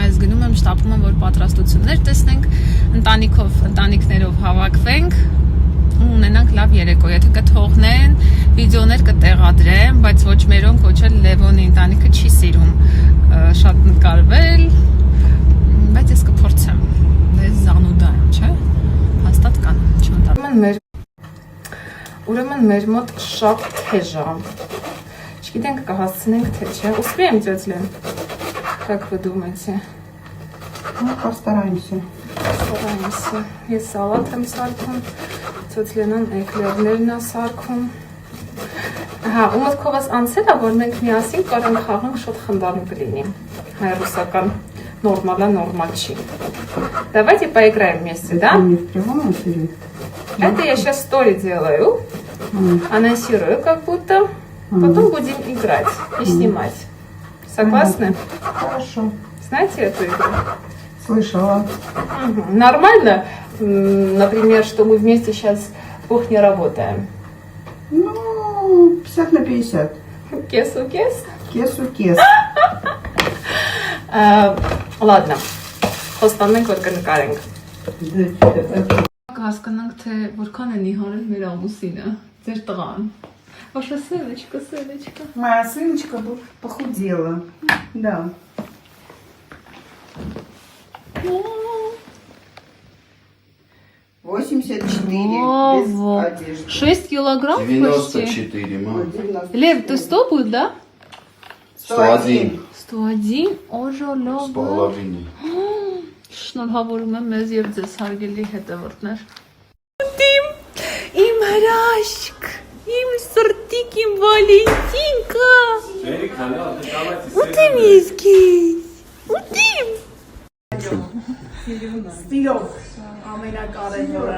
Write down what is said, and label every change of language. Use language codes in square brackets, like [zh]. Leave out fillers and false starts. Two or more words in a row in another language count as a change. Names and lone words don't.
[hy] ես գնում եմ, շտապում եմ, որ պատրաստություններ տեսնենք, ընտանիքներով հավաքվենք ու ունենանք լավ երեկո։ Եթե կթողնեն, վիդեոներ կտեղադրեմ, բայց ոչ մերոնք, ոչ էլ Լևոնի ընտանիքը չի սիրում շատ նկարվել, բայց ես կփորձեմ։ Ես զանուդա եմ, չէ՞։ Հաստատ կան, չմտա։ Ուրեմն մեր мод շատ թեժ է։ Չգիտենք կհասցնենք թե չէ։ [ru] Успеем делать, Лен? Как вы думаете? Ну, постараемся. Постараемся. [hy] Ես սալատ եմ սարքում, ցոց Լենան էկլերներն է սարքում։ Հա, ու մտքովս անցել է, որ մենք միասին կարանք խաղանք շատ խնդալու կլինի։ Հայ-ռուսական нормально չի։ [ru] Давайте поиграем вместе, да? Не в прямом эфире? Это я сейчас стори делаю, анонсирую как будто, потом будем играть и снимать. Согласны? Хорошо. Знаете эту игру? Слышала. Нормально, например, что мы вместе сейчас в кухне работаем? Ну, 50 на 50. Кес-у-кес? Кес-у-кес. Ладно, [hy] խոստանենք, որ կնկարենք։ Հասկանանք, թե որքան են իհարել մեր ամուսինը, ձեր տղան։ [ru] Ваша сыночка. Моя сыночка похудела. Да. Ого. 84 без одежды. 6 килограмм 94, мам. Лев, ты 100 будет, да? 101. 101? Օժոլո։ С половиной. [hy] Շնորհավորում եմ մեզ եւ ձեզ հարգելի հետևորդներ։ Իմ հրաշք, իմ սրտիկ, իմ Վալենտինկա։ Ուտիմ ես քեզ։ Ուտիմ։ Սիրով, ամենակարևորը։